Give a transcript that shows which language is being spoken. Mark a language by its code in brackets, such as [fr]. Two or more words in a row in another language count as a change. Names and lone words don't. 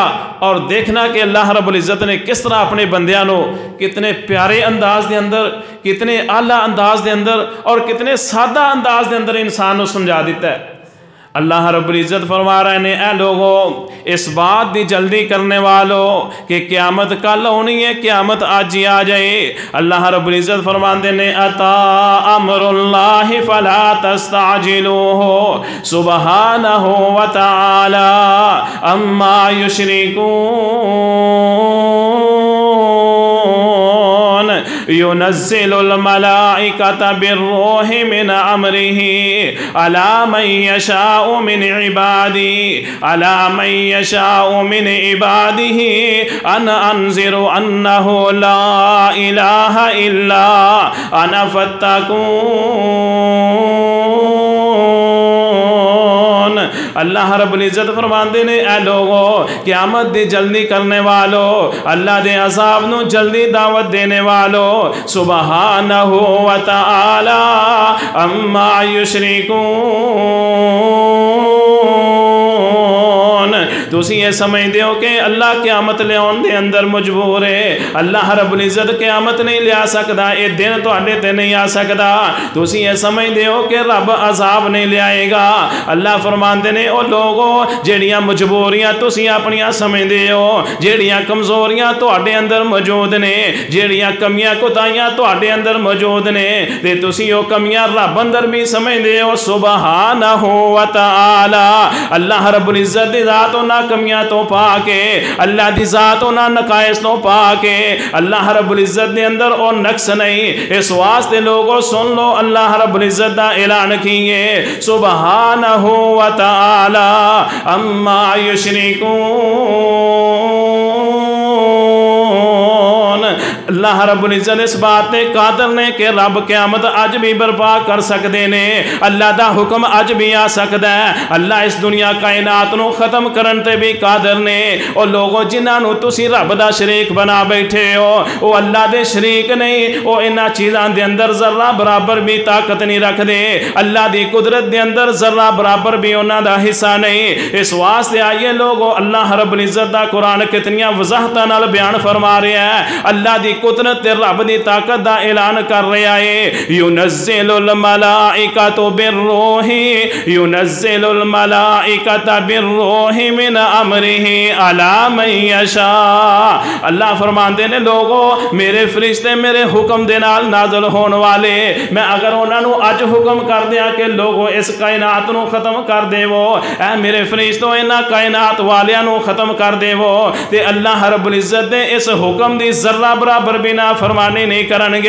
[ur] اور دیکھنا کہ اللہ رب العزت نے کس طرح اپنے بندیاں کو کتنے پیارے انداز کے اندر، کتنے اعلیٰ انداز کے اندر اور کتنے سادہ انداز کے اندر انسان کو سمجھا دتا ہے. اللہ رب العزت فرما رہے ہیں، اے لوگوں اس بات کی جلدی کرنے والوں کہ قیامت کل ہونی ہے، قیامت آج ہی آ جائے. اللہ رب العزت فرماتے ہیں, [ar] أتى أمر الله فلا تستعجلوه سبحانه وتعالى عما يشركون. ينزل الملائكة بالروح من أمره على من يشاء من عبادي على من يشاء من عباده أن أنذروا أنه لا إله إلا أنا فاتقون. [pa] اللہ رب العزت فرماتے نے اے لوکو قیامت دی جلدی کرنے والیو، اللہ دے عذاب نوں جلدی دعوت دینے والیو, [ar] سبحانه وتعالى عما يشركون. [pa] تسی یہ سمجھدے ہو کہ اللہ قیامت لیاؤن دے اندر مجبور اے. اللہ رب العزت قیامت نہیں لیا سکدا، ایہہ دن تہاڈے تے نہیں آ سکدا. تسی یہ سمجھدے ہو کہ رب عذاب نہیں لیائے گا. اللہ فرماتے نے او لوکو جیہڑیاں مجبوریاں تسی اپنیاں سمجھدے ہو، جیہڑیاں کمزوریاں تہاڈے اندر موجود نے، جیہڑیاں کمیاں کوتاہیاں تہاڈے اندر موجود نے، تے تسی او کمیاں رب اندر وی سمجھدے ہو. [ar] سبحانه وتعالى [pa] اللہ رب العزت دی ذات نہ کمیاں تو پاک اے، اللہ دی ذات نہ نقائص تو پاک اے، اللہ رب العزت دے اندر او نقص نہیں. اس واسطے لوکو سن لو اللہ رب العزت دا اعلان کیہ اے [ar] سبحانه وتعالى عما يشركون. [pa] اللہ رب العزت اس گل تے قادر نے کہ رب قیامت اج وی برپا کر سکدے نے، اللہ دا حکم اج وی آ سکدا اے. اللہ اس دنیا کائنات نوں ختم کرن تے وی قادر نے. اور لوکو جنہاں نوں تسی رب دا شریک بنا بیٹھے ہو، او اللہ دے شریک نہیں، او انہاں چیزاں دے اندر ذرہ برابر وی طاقت نہیں رکھدے، اللہ دی قدرت دے اندر ذرہ برابر وی انہاں دا حصہ نہیں. اس واسطے آئیے لوکو اللہ رب العزت دا قرآن کتنیاں وضاحتاں نال بیان فرما رہا اے، اللہ دی قدرت تے رب دی طاقت دا اعلان کر رہا اے. [ar] ينزل الملائكة بالروح ينزل الملائكة بالروح من أمره على من يشاء. [pa] اللہ فرماتے نے لوکو میرے فرشتے میرے حکم دے نال نازل ہون والے، میں اگر انہاں نوں اج حکم کر دیاں کہ لوکو اس کائنات نوں ختم کر دیو، اے میرے فرشتو انہاں کائنات والیاں نوں ختم کر دیو، تے اللہ رب العزت دے اس حکم دی ذرہ برابر وی نافرمانی نہیں کرن گے.